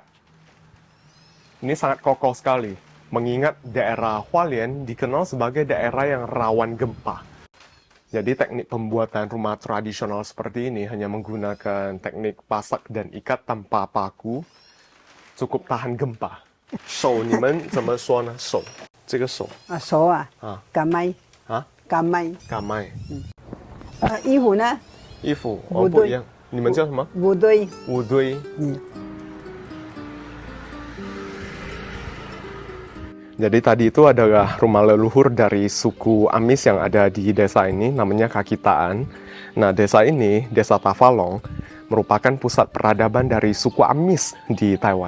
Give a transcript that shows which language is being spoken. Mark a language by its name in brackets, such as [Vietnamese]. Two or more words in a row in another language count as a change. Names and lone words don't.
[Indonesian] Ini sangat kokoh sekali, mengingat daerah Hualien dikenal sebagai daerah yang rawan gempa. Jadi teknik pembuatan rumah tradisional seperti ini hanya menggunakan teknik pasak dan ikat tanpa paku, cukup tahan gempa. [Chinese] 手你们怎么说呢？手，这个手手干麦干麦。衣服呢？衣服不一样，你们叫什么？五堆。 [Indonesian] Jadi tadi itu adalah rumah leluhur dari suku Amis yang ada di desa ini, namanya Kakitaan. Nah, desa ini, desa Tavalong, merupakan pusat peradaban dari suku Amis di Taiwan.